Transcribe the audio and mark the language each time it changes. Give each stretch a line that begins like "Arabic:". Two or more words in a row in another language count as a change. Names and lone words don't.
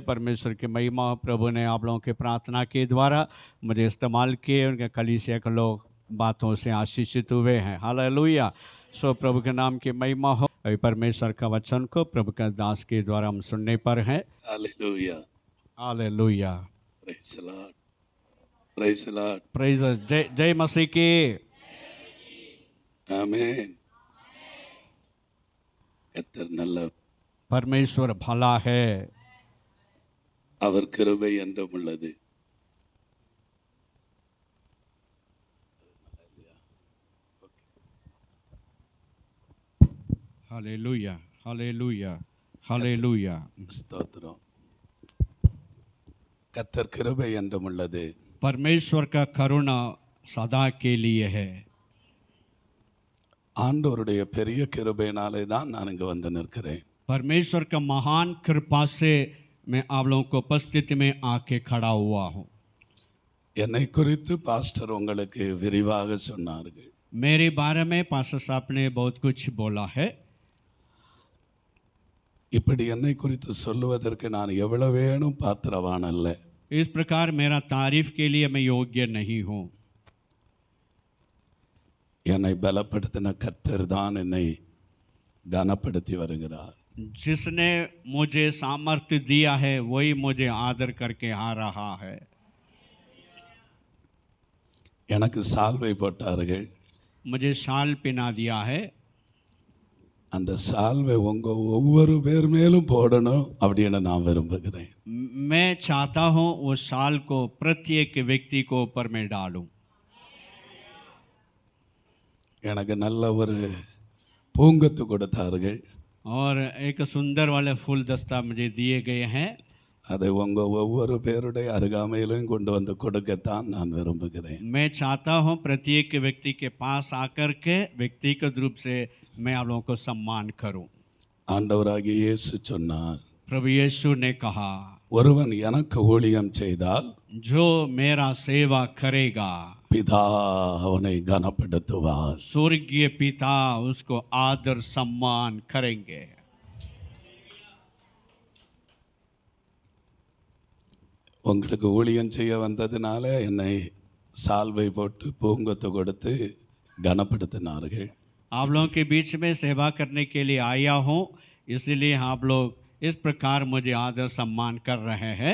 Hindi: परमेश्वर की महिमा, प्रभु ने आप लोगों के प्रार्थना के द्वारा मुझे इस्तेमाल किए। उनके कलीसिया के लोग बातों से आशीषित हुए हैं। हालेलुया। सो प्रभु के नाम की महिमा हो। अभी परमेश्वर का वचन को प्रभु के दास के द्वारा हम सुनने पर हैं। हालेलुया, हालेलुया,
English: praise the Lord, praise the Lord,
Hindi: प्रेज जय जय मसीह की।
Tamil: आमेन। கர்த்தர் நல்ல,
Hindi: परमेश्वर भला है,
Tamil: அவர் கிருபை என்றும் உள்ளது.
Hindi: हालेलुया, हालेलुया, हालेलुया।
Tamil: ஸ்தோத்திரம். கர்த்தர் கிருபை என்றும் உள்ளது.
Hindi: परमेश्वर का करुणा सदा के लिए है।
Tamil: ஆண்டவருடைய பெரிய கிருபையினாலே தான் நான் இங்கு வந்து நிற்கிறேன்.
Hindi: परमेश्वर का महान कृपा से मैं आप लोगों को उपस्थिति में आके खड़ा हुआ हूँ।
Tamil: என்னை குறித்து பாஸ்டர் உங்களுக்கு விரிவாக சொன்னார்கள்.
Hindi: मेरे बारे में पास्टर साहब ने बहुत कुछ बोला है।
Tamil: இப்படி என்னை குறித்து சொல்லுவதற்கு நான் எவ்வளவேனும் பாத்திரவான் அல்ல.
Hindi: इस प्रकार मेरा तारीफ के लिए मैं योग्य नहीं हूँ।
Tamil: என்னை பலப்படுத்தின கர்த்தர் தான் என்னை கனப்படுத்தி வருகிறார்.
Hindi: जिसने मुझे सामर्थ्य दिया है वही मुझे आदर करके आ रहा है।
Tamil: எனக்கு சால்வை போட்டார்கள்.
Hindi: मुझे शाल पहना दिया है।
Tamil: அந்த சால்வை உங்க ஒவ்வொரு பேர் மேலும் போடணும் அப்படின்னு நான் விரும்புகிறேன்.
Hindi: मैं चाहता हूँ वो शाल को प्रत्येक व्यक्ति को ऊपर में डालूं।
Tamil: எனக்கு நல்ல ஒரு பூங்கொத்து கொடுத்தார்கள்.
Hindi: और एक सुंदर वाले फूल दस्ता मुझे दिए गए हैं।
Tamil: அதை உங்க ஒவ்வொரு பேருடைய அருகாமையிலும் கொண்டு வந்து கொடுக்கத்தான் நான் விரும்புகிறேன்.
Hindi: मैं चाहता हूँ प्रत्येक व्यक्ति के पास आकर के व्यक्तिगत रूप से मैं आप लोगों को सम्मान करूं।
Tamil: ஆண்டவராகிய இயேசு சொன்னார்,
Hindi: प्रभु यीशु ने कहा,
Tamil: ஒருவன் எனக்கு ஊழியம் செய்தால்
Hindi: जो मेरा सेवा करेगा
Tamil: பிதா அவனை கனப்படுத்துவார்.
Hindi: स्वर्गीय पिता उसको आदर सम्मान करेंगे।
Tamil: உங்களுக்கு ஊழியம் செய்ய வந்ததுனால என்னை சால்வை போட்டு பூங்கொத்து கொடுத்து கனப்படுத்தினார்கள்.
Hindi: आप लोगों के बीच में सेवा करने के लिए आया हूँ, इसलिए आप लोग इस प्रकार मुझे आदर सम्मान कर रहे हैं।